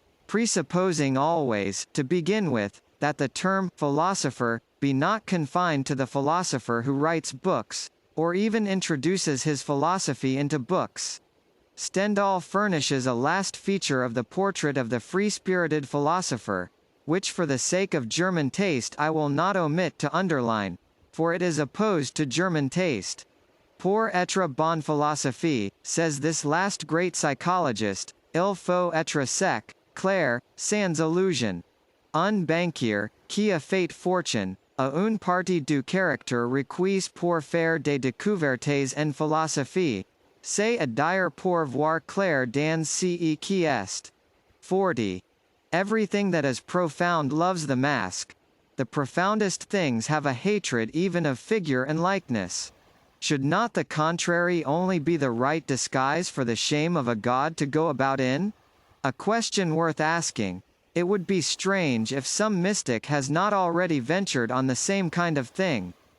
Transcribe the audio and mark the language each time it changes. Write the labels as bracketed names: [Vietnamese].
[English] Presupposing always, to begin with, that the term philosopher be not confined to the philosopher who writes books, or even introduces his philosophy into books. Stendhal furnishes a last feature of the portrait of the free-spirited philosopher, which for the sake of German taste I will not omit to underline, for it is opposed to German taste. [French] Pour être bonne philosophie, [English] says this last great psychologist, [French] il faut être sec, clair, sans illusion. Un banquier, qui a fait fortune, a une partie du caractère requis pour faire des découvertes en philosophie. C'est à dire pour voir clair dans ce qui est. [English] 40. Everything that is profound loves the mask. The profoundest things have a hatred even of figure and likeness. Should not the contrary only be the right disguise for the shame of a god to go about in? A question worth asking. It would be strange if some mystic has not already ventured on the same kind of thing.